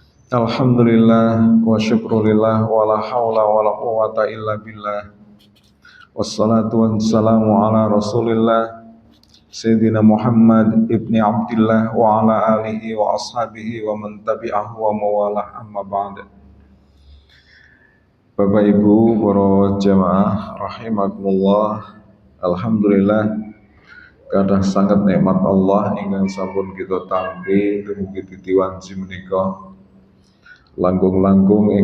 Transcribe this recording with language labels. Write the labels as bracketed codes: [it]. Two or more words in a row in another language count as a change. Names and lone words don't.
[ar] الحمد لله والشكر لله ولا حول ولا قوة إلا بالله. والصلاة والسلام على رسول الله سيدنا محمد ابن عبد الله وعلى آله وأصحابه ومن تبعه ووالاه أما بعد. [id] Bapak Ibu para jamaah rahimakumullah. [jv] Alhamdulillah kadah sangat nikmat Allah ingkang sampun kita tampi dumugi titiwanji menika langkung-langkung